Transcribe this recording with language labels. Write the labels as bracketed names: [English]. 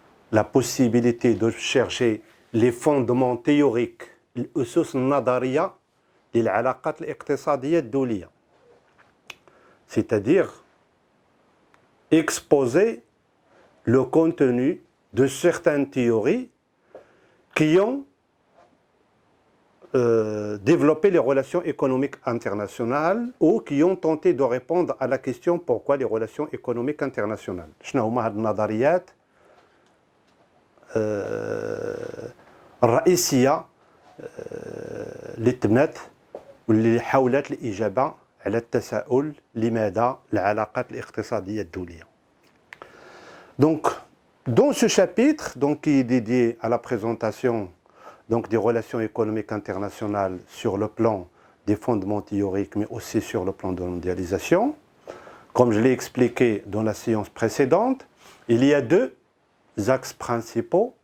[French] la possibilité de chercher les fondements théoriques, [Arabic] الأسس النظرية للعلاقات الاقتصادية الدولية, [French] c'est-à-dire exposer le contenu de certaines théories qui ont développer les relations économiques internationales ou qui ont tenté de répondre à la question pourquoi les relations économiques internationales. [Arabic] شنو هما هاد النظريات الرئيسية اللي تبنت واللي حاولت الإجابة على التساؤل لماذا العلاقات الاقتصادية الدولية. [French] Donc dans ce chapitre qui est dédié à la présentation des relations économiques internationales sur le plan des fondements théoriques, mais aussi sur le plan de la mondialisation. Comme je l'ai expliqué dans la séance précédente, il y a deux axes principaux.